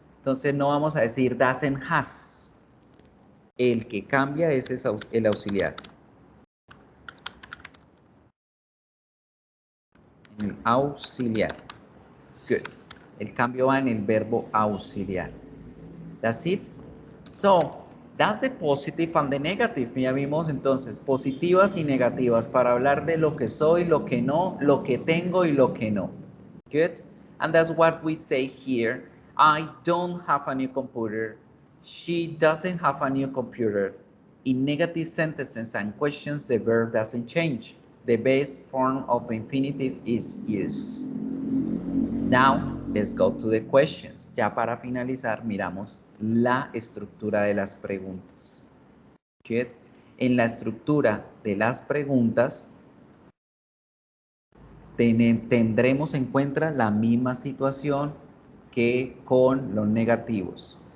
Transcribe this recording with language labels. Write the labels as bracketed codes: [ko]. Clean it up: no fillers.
[es] Entonces no vamos a decir doesn't has. El que cambia es el auxiliar. El auxiliar. Good. El cambio va en el verbo auxiliar. [en] That's it. So, that's the positive and the negative. [es] Ya vimos entonces positivas y negativas para hablar de lo que soy, lo que no, lo que tengo y lo que no. [en] Good. And that's what we say here. I don't have a new computer. She doesn't have a new computer. In negative sentences and questions, the verb doesn't change. The base form of the infinitive is used. Now, let's go to the questions. [es] Ya para finalizar, miramos la estructura de las preguntas. Good. En la estructura de las preguntas, tendremos en cuenta la misma situación que con los negativos.